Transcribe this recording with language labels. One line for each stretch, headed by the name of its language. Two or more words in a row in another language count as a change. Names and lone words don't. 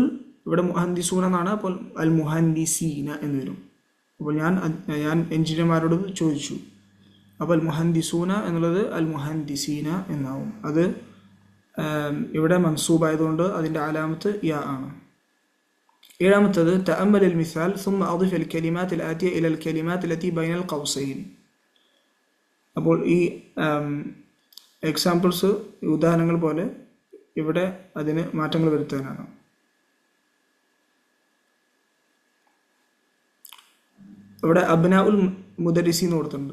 Malayalam: ഇവിടെ മുഹന്ദിസൂന എന്നാണ്. അപ്പോൾ
Arabic: المهندسين
Malayalam: എന്ന് വരും. അപ്പോൾ ഞാൻ എഞ്ചിനീയർമാരോട് ചോദിച്ചു. അപ്പോൾ
Arabic: المهندسون
Malayalam: എന്നുള്ളത്
Arabic: المهندسين
Malayalam: എന്നാവും. അത് ഇവിടെ മൻസൂബായതുകൊണ്ട് അതിൻ്റെ അലാമത്ത് യാ ആണ്.
Arabic: ഏഴാമത്തത് تأمل المثال ثم أضف الكلمات الآتية إلى الكلمات التي بين القوسين.
Malayalam: അപ്പോൾ ഈ എക്സാമ്പിൾസ് ഉദാഹരണങ്ങൾ പോലെ ഇവിടെ അതിന് മാറ്റങ്ങൾ വരുത്താനാണ്. ഇവിടെ
Arabic: أبناء المدرس
Malayalam: എന്ന് കൊടുത്തിട്ടുണ്ട്.